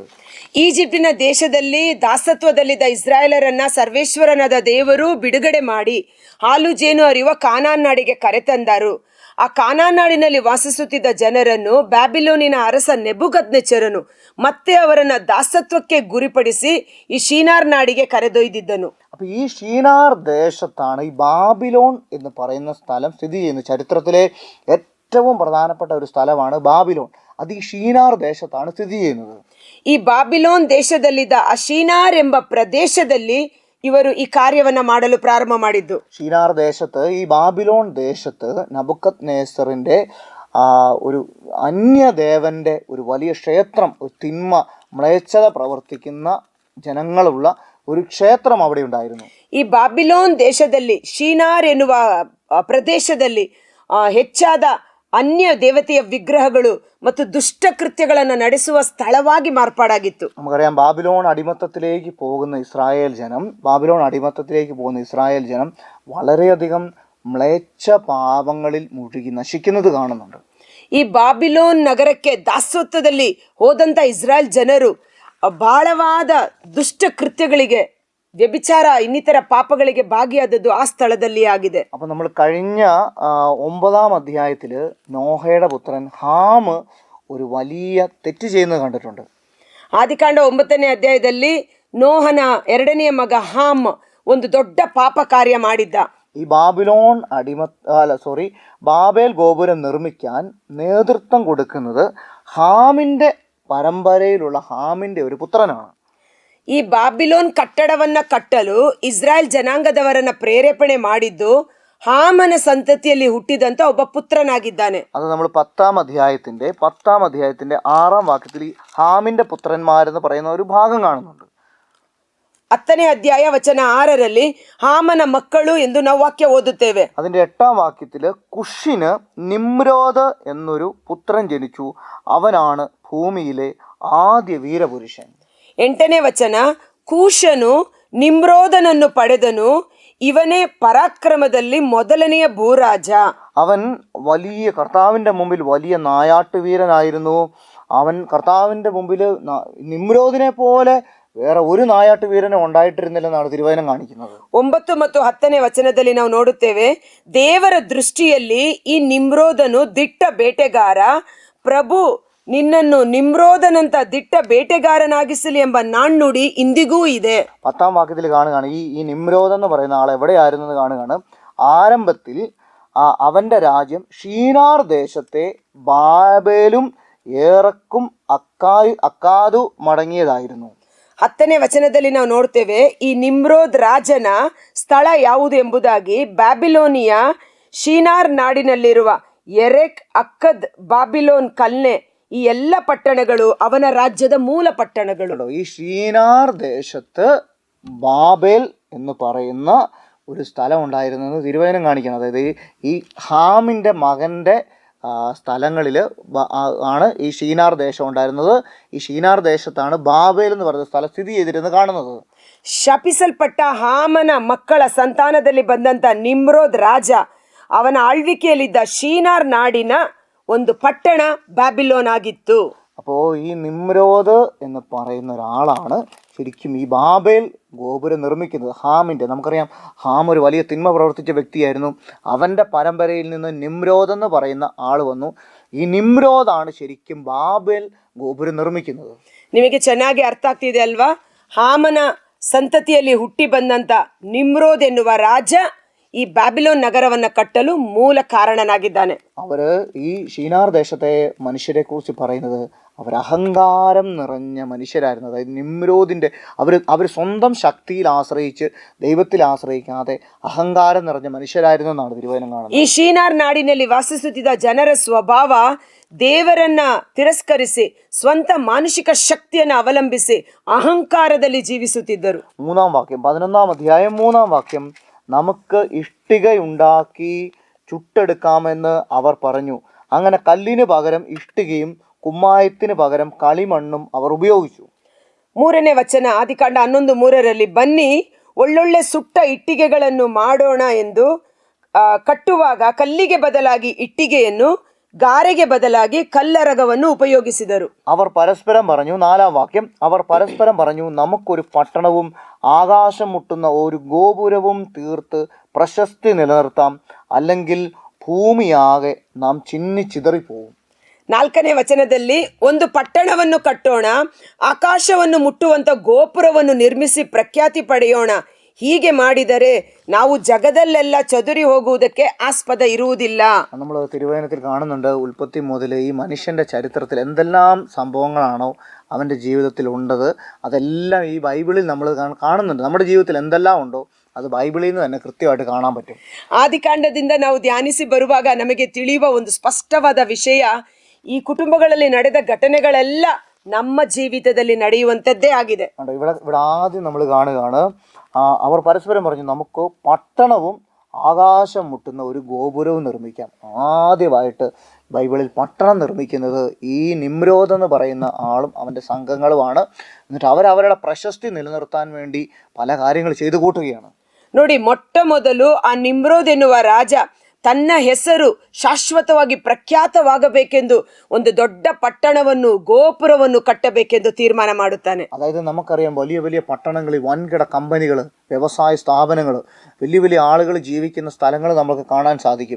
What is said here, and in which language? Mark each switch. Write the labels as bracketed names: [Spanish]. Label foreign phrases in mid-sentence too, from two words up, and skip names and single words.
[Kannada] ಈಜಿಪ್ಟಿನ ದೇಶದಲ್ಲಿ ದಾಸತ್ವದಲ್ಲಿದ್ದ ಇಸ್ರಾಯೇಲರನ್ನ ಸರ್ವೇಶ್ವರನಾದ ದೇವರು ಬಿಡುಗಡೆ ಮಾಡಿ ಹಾಲು ಜೇನು ಹರಿಯುವ ಕಾನಾನ್ ನಾಡಿಗೆ ಕರೆತಂದರು. ಆ ಕಾನಾನ್ ನಾಡಿನಲ್ಲಿ ವಾಸಿಸುತ್ತಿದ್ದ ಜನರನ್ನು ಬ್ಯಾಬಿಲೋನಿನ ಅರಸ ನೆಬುಕದ್ನೆಚ್ಚರನು ಮತ್ತೆ ಅವರನ್ನ ದಾಸತ್ವಕ್ಕೆ ಗುರಿಪಡಿಸಿ ಈ ಶೀನಾರ್ ನಾಡಿಗೆ ಕರೆದೊಯ್ದಿದ್ದನು. [Malayalam] അപ്പോൾ ഈ ഷീനാർ ദേശത്താണ് ഈ ബാബിലോൺ എന്ന് പറയുന്ന സ്ഥലം സ്ഥിതി ചെയ്യുന്നത്. ചരിത്രത്തിലെ ഏറ്റവും പ്രധാനപ്പെട്ട ഒരു സ്ഥലമാണ് ബാബിലോൺ. അത് ഈ ഷീനാർ ദേശത്താണ് സ്ഥിതി ചെയ്യുന്നത്. [Kannada] ಈ ಬಾಬಿಲೋನ್ ದೇಶದಲ್ಲಿದ್ದ ಆ ಶೀನಾರ್ ಎಂಬ ಪ್ರದೇಶದಲ್ಲಿ ಇವರು ಈ ಕಾರ್ಯವನ್ನ ಮಾಡಲು ಪ್ರಾರಂಭ ಮಾಡಿದ್ದು. [Malayalam] ഷീനാർ ദേശത്ത്, ഈ ബാബിലോൺ ദേശത്ത് നബുക്കദ്നേസറിൻ്റെ ഒരു അന്യദേവൻ്റെ ഒരു വലിയ ക്ഷേത്രം, ഒരു തിന്മ, മ്ലേച്ഛത പ്രവർത്തിക്കുന്ന ജനങ്ങളുള്ള ഒരു ക്ഷേത്രം അവിടെ ഉണ്ടായിരുന്നു. [Kannada] ಈ ಬಾಬಿಲೋನ್ ದೇಶದಲ್ಲಿ ಶೀನಾರ್ ಎನ್ನುವ ಪ್ರದೇಶದಲ್ಲಿ ಹೆಚ್ಚಾದ ಅನ್ಯ ದೇವತೆಯ ವಿಗ್ರಹಗಳು ಮತ್ತು ದುಷ್ಟಕೃತ್ಯಗಳನ್ನು ನಡೆಸುವ ಸ್ಥಳವಾಗಿ ಮಾರ್ಪಾಡಾಗಿತ್ತು. [Malayalam] നമുക്കറിയാം ബാബിലോൺ അടിമത്തത്തിലേക്ക് പോകുന്ന ഇസ്രായേൽ ജനം വളരെയധികം മ്ലേച്ഛ പാപങ്ങളിൽ മുഴുകി നശിക്കുന്നത് കാണുന്നുണ്ട്. [Kannada] ಈ ಬಾಬಿಲೋನ್ ನಗರಕ್ಕೆ ದಾಸತ್ವದಲ್ಲಿ ಹೋದಂತ ಇಸ್ರಾಯೇಲ್ ಜನರು ಬಹಳವಾದ ದುಷ್ಟ ಕೃತ್ಯಗಳಿಗೆ, ವ್ಯಭಿಚಾರ ಇನ್ನಿತರ ಪಾಪಗಳಿಗೆ ಭಾಗಿಯಾದದ್ದು ಆ ಸ್ಥಳದಲ್ಲಿ ಆಗಿದೆ. [Malayalam] അപ്പോൾ നമ്മൾ കഴിഞ്ഞ 9-ാം അധ്യായത്തിൽ നോഹയുടെ പുത്രൻ ഹാം ഒരു വലിയ തെറ്റ് ചെയ്യുന്നത് കണ്ടിട്ടുണ്ട്. [Kannada] ಆದಿಕಾಂಡ 9ನೇ ಅಧ್ಯಾಯದಲ್ಲಿ ನೋಹನ 2ನೇ ಮಗ ಹಾಮ್ ಒಂದು ದೊಡ್ಡ ಪಾಪ ಕಾರ್ಯ ಮಾಡಿದ್ದ. [Malayalam] ഈ ബാബേൽ ഗോപുരം നിർമ്മിക്കാൻ നേതൃത്വം കൊടുക്കുന്നത് ഹാമിൻ്റെ പരമ്പരയിലുള്ള ഹാമിൻ്റെ ഒരു പുത്രനാണ്. [Kannada] ಈ ಬಾಬಿಲೋನ್ ಕಟ್ಟಡವನ್ನ ಕಟ್ಟಲು ಇಸ್ರಾಯೇಲ್ ಜನಾಂಗದವರನ್ನ ಪ್ರೇರೇಪಣೆ ಮಾಡಿದ್ದು ಹಾಮನ ಸಂತತಿಯಲ್ಲಿ ಹುಟ್ಟಿದಂತ ಒಬ್ಬ ಪುತ್ರನಾಗಿದ್ದಾನೆ. [Malayalam] അത് നമ്മൾ 10-ാം അധ്യായത്തിന്റെ 6-ാം വാക്യത്തിൽ ഹാമിന്റെ പുത്രന്മാരെന്ന് പറയുന്ന ഒരു ഭാഗം കാണുന്നുണ്ട്. [Kannada] 10ನೇ ಅಧ್ಯಾಯ ವಚನ 6ರಲ್ಲಿ ಹಾಮನ ಮಕ್ಕಳು ಎಂದು ನಾವು ವಾಕ್ಯ ಓದುತ್ತೇವೆ. [Malayalam] അതിന്റെ 8-ാം വാക്യത്തിൽ കുഷിന് നിമ്രോദ് എന്നൊരു പുത്രൻ ജനിച്ചു, അവനാണ് ഭൂമിയിലെ ആദ്യ വീരപുരുഷൻ. [Kannada] 8ನೇ ವಚನ, ಕೂಷನು ನಿಮ್ರೋದನನ್ನು ಪಡೆದನು, ಇವನೇ ಪರಾಕ್ರಮದಲ್ಲಿ ಮೊದಲನೆಯ ಭೂರಾಜ. [Malayalam] അവൻ വലിയ കർത്താവിൻ്റെ മുമ്പിൽ വലിയ നായാട്ടുവീരനായിരുന്നു. അവൻ കർത്താവിൻ്റെ മുമ്പിൽ നിമ്രോദിനെ പോലെ വേറെ ഒരു നായാട്ടുവീരനെ ഉണ്ടായിട്ടിരുന്നില്ലെന്നാണ് തിരുവചനം കാണിക്കുന്നത്. 9 [Kannada] ಮತ್ತು 10ನೇ ವಚನದಲ್ಲಿ ನಾವು ನೋಡುತ್ತೇವೆ, ದೇವರ ದೃಷ್ಟಿಯಲ್ಲಿ ಈ ನಿಮ್ರೋದನು ದಿಟ್ಟ ಬೇಟೆಗಾರ, ಪ್ರಭು ನಿನ್ನನ್ನು ನಿಮ್ರೋದನಂತ ದಿಟ್ಟ ಬೇಟೆಗಾರನಾಗಿಸಲಿ ಎಂಬ ನಾಣ್ಣುಡಿ ಇಂದಿಗೂ ಇದೆ. [Malayalam] 10-ാം വാക്യത്തിൽ കാണുകയാണ് ഈ നിമ്രോദ് എന്ന് പറയുന്ന ആൾ എവിടെയായിരുന്നെന്ന് കാണുകയാണ്. ആരംഭത്തിൽ അവൻ്റെ രാജ്യം ഷീനാർ ദേശത്തെ ബാബേലും ഏറക്കും അക്കാദു മടങ്ങിയതായിരുന്നു. [Kannada] 10ನೇ ವಚನದಲ್ಲಿ ನಾವು ನೋಡ್ತೇವೆ, ಈ ನಿಮ್ರೋದ್ ರಾಜನ ಸ್ಥಳ ಯಾವುದು ಎಂಬುದಾಗಿ ಬ್ಯಾಬಿಲೋನಿಯ ಶೀನಾರ್ ನಾಡಿನಲ್ಲಿರುವ ಎರೆಕ್, ಅಕ್ಕದ್, ಬಾಬಿಲೋನ್, ಕಲ್ನೆ ಈ ಎಲ್ಲ ಪಟ್ಟಣಗಳು ಅವನ ರಾಜ್ಯದ ಮೂಲ ಪಟ್ಟಣಗಳು. [Malayalam] ഈ ഷീനാർ ദേശത്ത് ബാബേൽ എന്ന് പറയുന്ന ഒരു സ്ഥലം ഉണ്ടായിരുന്നെന്ന് തിരുവചനം കാണിക്കുന്നത്. അതായത് ഈ ഹാമിൻ്റെ മകൻ്റെ സ്ഥലങ്ങളിൽ ആണ് ഈ ഷീനാർ ദേശം ഉണ്ടായിരുന്നത്. ഈ ഷീനാർ ദേശത്താണ് ബാബേൽ എന്ന് പറയുന്ന സ്ഥലം സ്ഥിതി ചെയ്തിരുന്നത് കാണുന്നത്. [Kannada] ಶಪಿಸಲ್ಪಟ್ಟ ಹಾಮನ ಮಕ್ಕಳ ಸಂತಾನದಲ್ಲಿ ಬಂದಂತ ನಿಮ್ರೋದ್ ರಾಜ ಅವನ ಆಳ್ವಿಕೆಯಲ್ಲಿದ್ದ ಶೀನಾರ್ ನಾಡಿನ ಒಂದು ಪಟ್ಟಣ ಬ್ಯಾಬಿಲೋನ್ ಆಗಿತ್ತು. [Malayalam] അപ്പോൾ ഈ നിമ്രോദ് എന്ന് പറയുന്ന ഒരാളാണ് ശരിക്കും ഈ ബാബേൽ ഗോപുരം നിർമ്മിക്കുന്നത്. ഹാമിൻ്റെ, നമുക്കറിയാം ഹാം ഒരു വലിയ തിന്മ പ്രവർത്തിച്ച വ്യക്തിയായിരുന്നു. അവൻ്റെ പരമ്പരയിൽ നിന്ന് നിമ്രോദ് എന്ന് പറയുന്ന ആൾ വന്നു. ഈ നിമ്രോദാണ് ശരിക്കും ബാബേൽ ഗോപുരം നിർമ്മിക്കുന്നത്. [Kannada] ನಿಮಗೆ ಚೆನ್ನಾಗಿ ಅರ್ಥ ಆಗ್ತಿದೆ ಅಲ್ವಾ? ಹಾಮನ ಸಂತತಿಯಲ್ಲಿ ಹುಟ್ಟಿ ಬಂದಂತ ನಿಮ್ರೋದ್ ಎನ್ನುವ ರಾಜ ಈ ಬ್ಯಾಬಿಲೋನ್ ನಗರವನ್ನು ಕಟ್ಟಲು ಮೂಲ ಕಾರಣನಾಗಿದ್ದಾನೆ. [Malayalam] അവർ ഈ ഷീനാർ ദേശത്തെ മനുഷ്യരെ കുറിച്ച് പറയുന്നത് അവർ അഹങ്കാരം നിറഞ്ഞ മനുഷ്യരായിരുന്നു. അതായത് നിമ്രോദിൻ്റെ അവർ സ്വന്തം ശക്തിയിൽ ആശ്രയിച്ച് ദൈവത്തിൽ ആശ്രയിക്കാതെ അഹങ്കാരം നിറഞ്ഞ മനുഷ്യരായിരുന്നു എന്നാണ് തിരുവചനം കാണുന്നത്. [Kannada] ಈ ಶೀನಾರ್ ನಾಡಿನಲ್ಲಿ ವಾಸಿಸುತ್ತಿದ್ದ ಜನರ ಸ್ವಭಾವ ದೇವರನ್ನ ತಿರಸ್ಕರಿಸಿ ಸ್ವಂತ ಮಾನುಷಿಕ ಶಕ್ತಿಯನ್ನು ಅವಲಂಬಿಸಿ ಅಹಂಕಾರದಲ್ಲಿ ಜೀವಿಸುತ್ತಿದ್ದರು. [Malayalam] 3-ാം വാക്യം, 11-ാം അധ്യായം 3-ാം വാക്യം, നമുക്ക് ഇഷ്ടികയുണ്ടാക്കി ചുട്ടെടുക്കാമെന്ന് അവർ പറഞ്ഞു. അങ്ങനെ കല്ലിന് പകരം ഇഷ്ടികയും കുമ്മായത്തിന് പകരം കളിമണ്ണും അവർ ഉപയോഗിച്ചു. [Kannada] 3ನೇ ವಚನ, ಆದಿಕಾಂಡ 11:3 ಬನ್ನಿ ಒಳ್ಳೊಳ್ಳೆ ಸುಟ್ಟ ಇಟ್ಟಿಗೆಗಳನ್ನು ಮಾಡೋಣ ಎಂದು ಕಟ್ಟುವಾಗ ಕಲ್ಲಿಗೆ ಬದಲಾಗಿ ಇಟ್ಟಿಗೆಯನ್ನು, ಗಾರೆಗೆ ಬದಲಾಗಿ ಕಲ್ಲರಗವನ್ನು ಉಪಯೋಗಿಸಿದರು. [Malayalam] അവർ പരസ്പരം പറഞ്ഞു, 4-ാം വാക്യം, അവർ പരസ്പരം പറഞ്ഞു, നമുക്കൊരു പട്ടണവും ആകാശം മുട്ടുന്ന ഒരു ഗോപുരവും തീർത്ത് പ്രശസ്തി നിലനിർത്താം, അല്ലെങ്കിൽ ഭൂമിയാകെ നാം ചിന്നിച്ചിതറിപ്പോവും. [Kannada] 4ನೇ ವಚನದಲ್ಲಿ ಒಂದು ಪಟ್ಟಣವನ್ನು ಕಟ್ಟೋಣ, ಆಕಾಶವನ್ನು ಮುಟ್ಟುವಂತ ಗೋಪುರವನ್ನು ನಿರ್ಮಿಸಿ ಪ್ರಖ್ಯಾತಿ ಪಡೆಯೋಣ, ಹೀಗೆ ಮಾಡಿದರೆ ನಾವು ಜಗದಲ್ಲೆಲ್ಲ ಚದುರಿ ಹೋಗುವುದಕ್ಕೆ ಆಸ್ಪದ ಇರುವುದಿಲ್ಲ. [Malayalam] നമ്മൾ തിരുവചനത്തിൽ കാണുന്നുണ്ട്, ഉൽപ്പത്തി മുതൽ ഈ മനുഷ്യൻ്റെ ചരിത്രത്തിൽ എന്തെല്ലാം സംഭവങ്ങളാണോ അവൻ്റെ ജീവിതത്തിൽ ഉണ്ടത് അതെല്ലാം ഈ ബൈബിളിൽ നമ്മൾ കാണുന്നുണ്ട്. നമ്മുടെ ജീവിതത്തിൽ എന്തെല്ലാം ഉണ്ടോ അത് ബൈബിളിൽ നിന്ന് തന്നെ കൃത്യമായിട്ട് കാണാൻ പറ്റും. [Kannada] ಆದಿಕಾಂಡದಿಂದ ನಾವು ಧ್ಯಾನಿಸಿ ಬರುವಾಗ ನಮಗೆ ತಿಳಿಯುವ ಒಂದು ಸ್ಪಷ್ಟವಾದ ವಿಷಯ, ಈ ಕುಟುಂಬಗಳಲ್ಲಿ ನಡೆದ ಘಟನೆಗಳೆಲ್ಲ ನಮ್ಮ ಜೀವಿತದಲ್ಲಿ ನಡೆಯುವಂಥದ್ದೇ ಆಗಿದೆ. [Malayalam] ഇവിടെ ആദ്യം നമ്മൾ കാണുകയാണ്, അവർ പരസ്പരം പറഞ്ഞു, നമുക്ക് പട്ടണവും ആകാശം മുട്ടുന്ന ഒരു ഗോപുരവും നിർമ്മിക്കാം. ആദ്യമായിട്ട് ബൈബിളിൽ പട്ടണം നിർമ്മിക്കുന്നത് ഈ നിമ്രോദ് എന്ന് പറയുന്ന ആളും അവൻ്റെ സംഘങ്ങളുമാണ്. എന്നിട്ട് അവരവരുടെ പ്രശസ്തി നിലനിർത്താൻ വേണ്ടി പല കാര്യങ്ങൾ ചെയ്തു കൂട്ടുകയാണ്. [Kannada] ನೋಡಿ, ಮೊಟ್ಟ ಮೊದಲು ಆ ನಿಮ್ರೋದ್ ಎನ್ನುವ ರಾಜ ತನ್ನ ಹೆಸರು ಶಾಶ್ವತವಾಗಿ ಪ್ರಖ್ಯಾತವಾಗಬೇಕೆಂದು ಒಂದು ದೊಡ್ಡ ಪಟ್ಟಣವನ್ನು, ಗೋಪುರವನ್ನು ಕಟ್ಟಬೇಕೆಂದು ತೀರ್ಮಾನ ಮಾಡುತ್ತಾನೆ. [Malayalam] അതായത് നമുക്കറിയാം, വലിയ വലിയ പട്ടണങ്ങളിൽ വൻകിട കമ്പനികൾ, വ്യവസായ സ്ഥാപനങ്ങൾ, വലിയ വലിയ ആളുകൾ ജീവിക്കുന്ന സ്ഥലങ്ങൾ നമുക്ക് കാണാൻ സാധിക്കും.